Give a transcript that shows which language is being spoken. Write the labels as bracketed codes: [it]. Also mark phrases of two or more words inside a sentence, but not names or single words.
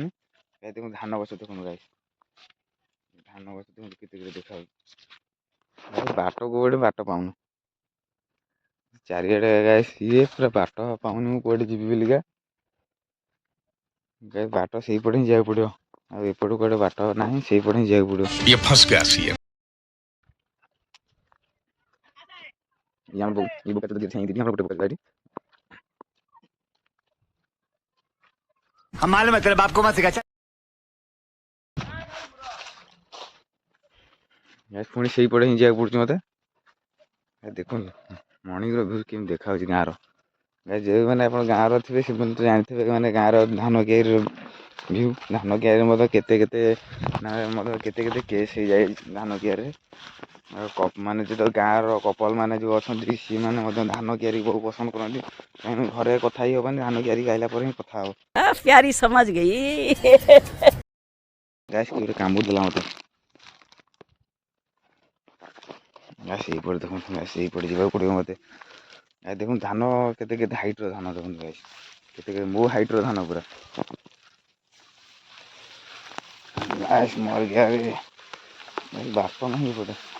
[or] ଦେଖନ୍ତୁ ଧାନ ଗଛ ଦେଖନ୍ତୁ ଗାଇସ୍ ଧାନ ଗଛ ଦେଖନ୍ତୁ କେତେ ଦେଖାଯାଉଛି ବାଟ କୁଆଡ଼େ ବାଟ ପାଉନୁ ଚାରିଆଡ଼େ ଗାଇସ୍ ଇଏ ପୁରା ବାଟ ପାଉନି ମୁଁ କୁଆଡ଼େ ଯିବି ବୋଲିକା ବାଟ ସେଇପଟେ ହିଁ ଯିବାକୁ ପଡ଼ିବ ଆଉ ଏପଟୁ କୁଆଡ଼େ ବାଟ ନାହିଁ ସେଇପଟେ ହିଁ ଯିବାକୁ ପଡ଼ିବ। [hi] ये फंस गया सी है। हम मालूम है तेरे बाप को मत सिखा। [or] ପୁଣି ସେଇପଟେ ହିଁ ଯିବାକୁ ପଡ଼ୁଛି ମୋତେ। ଦେଖନ୍ତୁ ମର୍ଣ୍ଣିଂର ଭିଉ କେମିତି ଦେଖାଯାଉଛି ଗାଁର ଯେଉଁମାନେ ଆପଣ ଗାଁର ଥିବେ ସେମାନେ ତ ଜାଣିଥିବେ ମାନେ ଗାଁର ଧାନ କିଆରିର ଭିଉ ଧାନ କିଆରିରେ ମଧ୍ୟ କେତେ କେତେ କେସ୍ ହେଇଯାଇଛି ଧାନ କିଆରିରେ ମାନେ ଯେତେବେଳେ ଗାଁର କପଲ ମାନେ ଯେଉଁ ଅଛନ୍ତି ସେମାନେ ମଧ୍ୟ ଧାନ କିଆରି ବହୁତ ପସନ୍ଦ କରନ୍ତି କାହିଁକି ଘରେ କଥା ହି ହେବନି ଧାନ କିଆରି ଗାଇଲା ପରେ ହିଁ କଥା ହେବ। [hi] प्यारी समझ गई। [or] ଗାଇସ୍ ଗୋଟେ କାମୁଡ଼ିଦେଲା ମୋତେ ସେଇପଟେ ଦେଖନ୍ତୁ ସେଇପଟେ ଯିବାକୁ ପଡ଼ିବ ମୋତେ। ଦେଖନ୍ତୁ ଧାନ କେତେ କେତେ ହାଇଟ୍ର ଧାନ ଦେଖନ୍ତୁ ଗାଇସ୍ କେତେ ମୋ ହାଇଟ୍ର ଧାନ ପୁରା ମରିଗା ବାଟ ନାହିଁ ଏପଟେ।